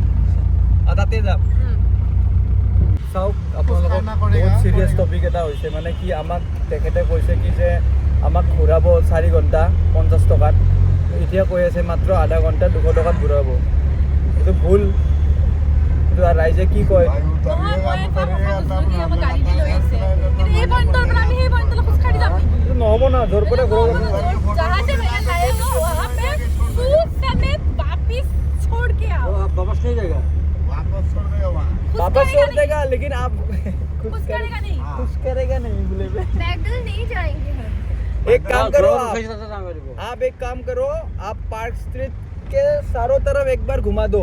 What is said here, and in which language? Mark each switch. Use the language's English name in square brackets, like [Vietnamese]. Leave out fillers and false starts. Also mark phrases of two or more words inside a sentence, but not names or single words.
[Assamese] তাতে যাম চাওক আপোনালোকক বহুত [English] serious topic [Assamese] এটা হৈছে মানে কি আমাক তেখেতে কৈছে কি যে আমাক ঘূৰাব 4 ঘণ্টা 50 টকাত এতিয়া কৈ আছে মাত্ৰ আধা ঘণ্টা 200 টকাত ঘূৰাব এইটো ভুল কিন্তু ৰাইজে কি কয় নহ'ব না য'ৰ পৰা ঘূৰাব [Hindi] वापस नहीं जाएगा वापस छोड़ देगा लेकिन आप कुछ करेगा नहीं बोले पैदल नहीं जाएंगे हम एक काम करो आप एक काम करो आप पार्क स्ट्रीट के चारों तरफ एक बार घुमा दो